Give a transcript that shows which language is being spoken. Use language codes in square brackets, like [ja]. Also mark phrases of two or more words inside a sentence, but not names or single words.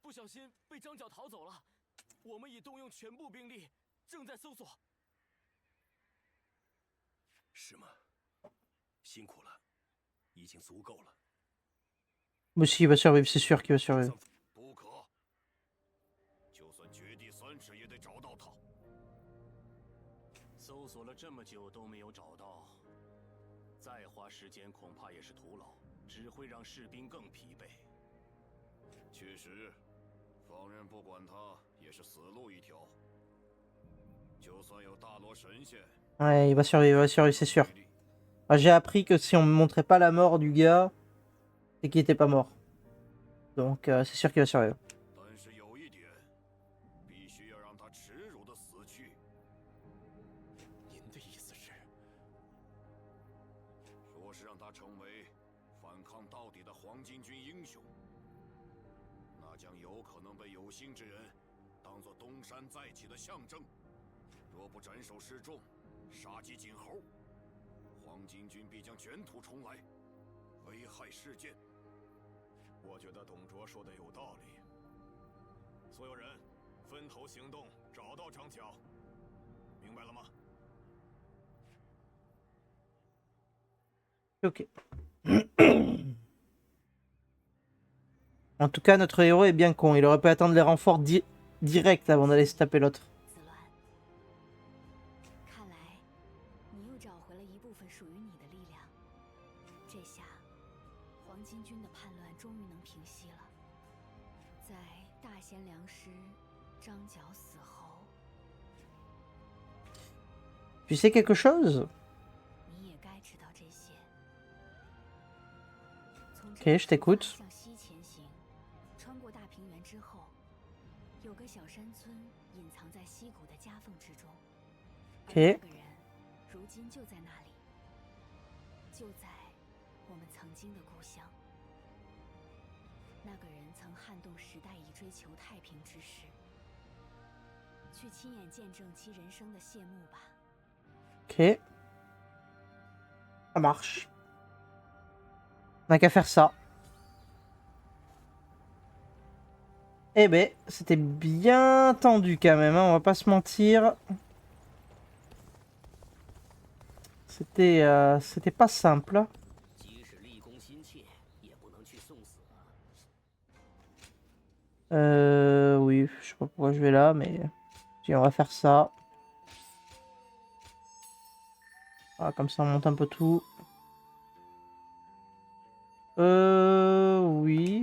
[zh] 心被张角逃走了，我们已动用全部兵力，正在搜索。是吗？辛苦了，已经足够了。 [fr] Moi aussi, il va survivre, c'est sûr qu'il va survivre. [zh] 不可，就算掘地3尺也得找到他。搜索了这么久都没有找到，再花时间恐怕也是徒劳，只会让士兵更疲惫。确实，放任不管他也是死路一条。就算有大罗神仙， [fr] Ouais, il va survivre, c'est sûr. J'ai appris que si on me montrait pas la mort du gars, c'est qu'il était pas mort. Donc c'est sûr qu'il va survivre. [zh] 但是有一点，必须要让他耻辱的死去。您的意思是？说是让他成为反抗到底的黄巾军英雄，那将有可能被有心之人当作东山再起的象征。若不斩首示众，杀鸡儆猴，黄巾军必将卷土重来，危害世间。我觉得董卓说的有道理。所有人分头行动，找到张角，明白了吗？ [fr] Ok. En tout cas, notre héros est bien con. Il aurait pu attendre les renforts direct avant d'aller se taper l'autre. [zh] 看来你又找回了一部分属于你的力量。这下，黄巾军的叛乱终于能平息了。在大贤良师张角死后， [fr] Tu sais quelque chose? [zh] 你也该知道这些。 [fr] Ok, je t'écoute. [zh] 向西前行，穿过大平原之后，有个小山村隐藏在溪谷的夹缝之中。 [fr] Ok. [zh] 那个人如今就在那里，就在我们曾经的故乡。那个人曾撼动时代以追求太平之势，去亲眼见证其人生的谢幕吧。 [fr] Ok. Ça marche. On n'a qu'à faire ça. Eh ben, c'était bien tendu quand même, hein, on va pas se mentir. C'était pas simple. [zh] 即使立功心切，也不能去送死啊。 [fr] Oui, je sais pas pourquoi je vais là, mais si, on va faire ça. Voilà, comme ça on monte un peu tout. Oui.